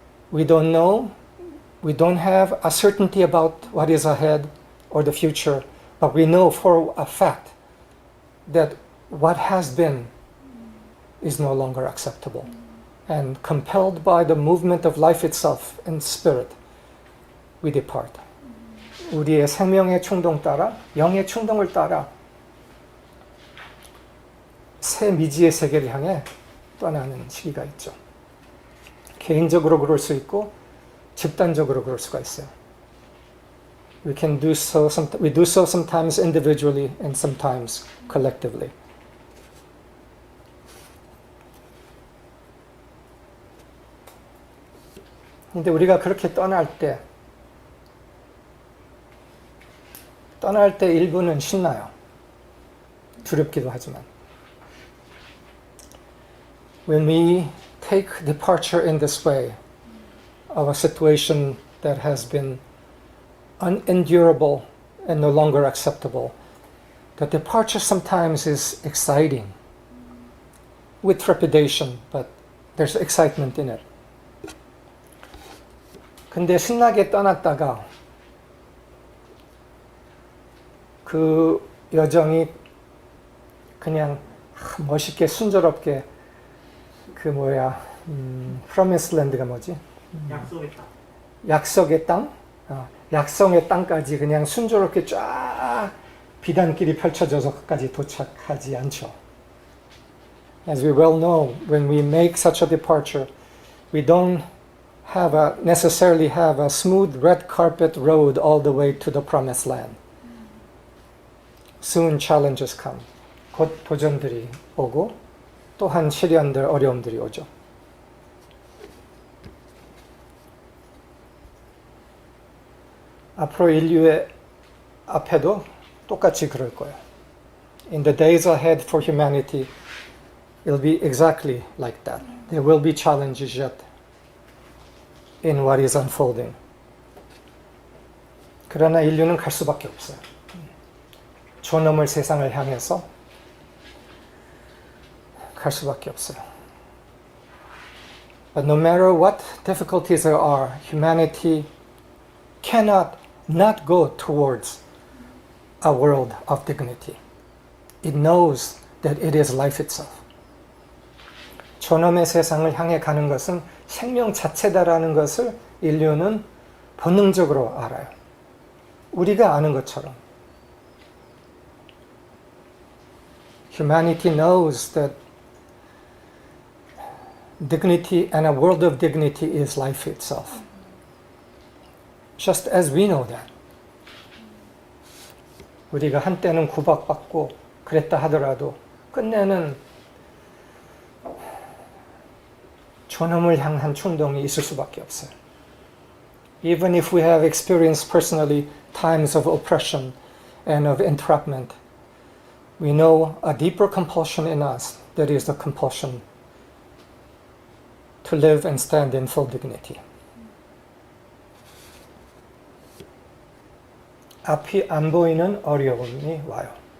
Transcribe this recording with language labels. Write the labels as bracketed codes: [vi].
[en] We don't know, we don't have a certainty about what is ahead or the future, but we know for a fact that what has been is no longer acceptable. And compelled by the movement of life itself and spirit, we depart. [ko] 우리의 생명의 충동 따라, 영의 충동을 따라 새 미지의 세계를 향해 떠나는 시기가 있죠. 개인적으로 그럴 수 있고 집단적으로 그럴 수가 있어요. [en] We do so sometimes individually and sometimes collectively. [ko] 근데 우리가 그렇게 떠날 때 일부는 신나요. 두렵기도 하지만. [en] When we take departure in this way of a situation that has been unendurable and no longer acceptable, the departure sometimes is exciting with trepidation, but there's excitement in it. [ko] 근데 신나게 떠났다가 그 여정이 그냥 멋있게 순조롭게 Promised Land가 뭐지? 약속의 땅. 약속의 땅? 약속의 땅까지 그냥 순조롭게 쫙 비단길이 펼쳐져서까지 도착하지 않죠. [en] As we well know, when we make such a departure, we don't necessarily have a smooth red carpet road all the way to the Promised Land. Soon challenges come. [ko] 곧 도전들이 오고 또한 시련들, 어려움들이 오죠. 앞으로 인류의 앞에도 똑같이 그럴 거예요. [en] In the days ahead for humanity, it'll be exactly like that. There will be challenges yet in what is unfolding. [ko] 그러나 인류는 갈 수밖에 없어요. 존엄을 세상을 향해서 갈 수밖에 없어요. [en] But no matter what difficulties there are, humanity cannot not go towards a world of dignity. It knows that it is life itself. [ko] 존엄의 세상을 향해 가는 것은 생명 자체다라는 것을 인류는 본능적으로 알아요. 우리가 아는 것처럼. [en] Humanity knows that dignity and a world of dignity is life itself. Just as we know that. [ko] 우리가 한때는 구박받고 그랬다 하더라도 끝내는 존엄을 향한 충동이 있을 수밖에 없어요. [en] Even if we have experienced personally times of oppression and of entrapment, we know a deeper compulsion in us that is the compulsion to live and stand in full dignity. [ko] 앞이 안 보이는 어려움이 와요.